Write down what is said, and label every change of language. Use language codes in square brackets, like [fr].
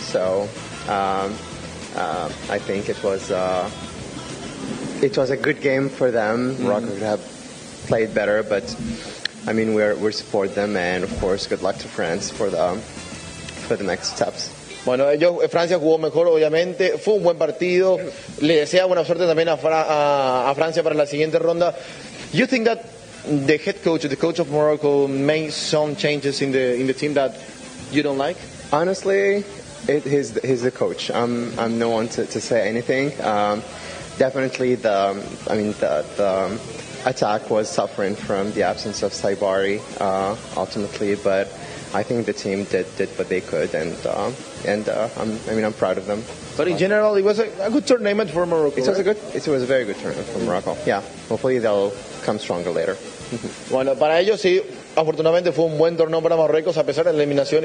[en] So I think it was a good game for them. Morocco could have played better, but I mean, we support them, and of course, good luck to France for the next steps. [es] Bueno, Francia jugó mejor, obviamente. Fue un buen partido. Le desea buena suerte también a Francia para la siguiente ronda. [en] You think that the head coach, the coach of Morocco, made some changes in the team that you don't like? Honestly, he's the coach. I'm no one to say anything. Definitely, the attack was suffering from the absence of Saibari ultimately, but I think the team did what they could, and I'm proud of them. But in general, it was a good tournament for Morocco. It was a very good tournament for Morocco. Yeah, hopefully they'll come stronger later. [es] Bueno, para ellos sí, afortunadamente fue un buen torneo para Marruecos a pesar de la eliminación.